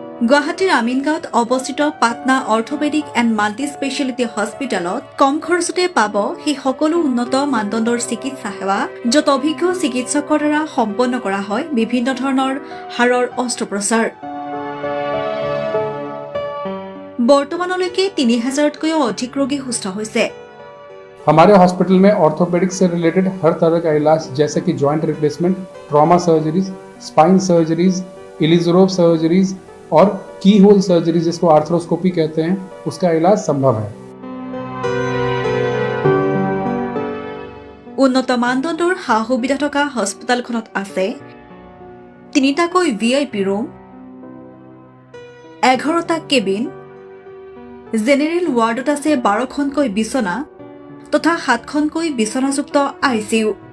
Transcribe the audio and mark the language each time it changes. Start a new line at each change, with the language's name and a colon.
Assamese: গুৱাহাটীৰ আমিনগাঁৱত অৱস্থিত Patna orthopaedic and multi speciality হস্পিটেলত কম খৰচতে পাব সেই সকলো উন্নত মানদণ্ডৰ চিকিৎসা সেৱা, য'ত অভিজ্ঞ চিকিৎসকৰ দ্বাৰা সম্পন্ন কৰা হয় বিভিন্ন ধৰণৰ হাড়ৰ অস্ত্ৰোপচাৰ। বৰ্তমানলৈকে ৩,০০০তকৈও অধিক ৰোগী সুস্থ হৈছে।
Hindi: हमारे हॉस्पिटल में ऑर्थोपेडिक्स से रिलेटेड हर तरह का इलाज जैसे कि joint replacement, trauma surgeries, spine surgeries, इलिजोरोव surgeries और की होल सर्जरी जिसको आर्थ्रोस्कोपी कहते हैं, उसका इलाज संभव है।
Assamese: উন্নত মানদণ্ডৰ সা সুবিধা থকা হস্পিটেলখনত আছে ৩টাকৈ VIP ৰুম, 11টা কেবিন, জেনেৰেল ৱাৰ্ডত আছে 12খনকৈ বিচনা তথা 7খনকৈ বিচনাযুক্ত ICU।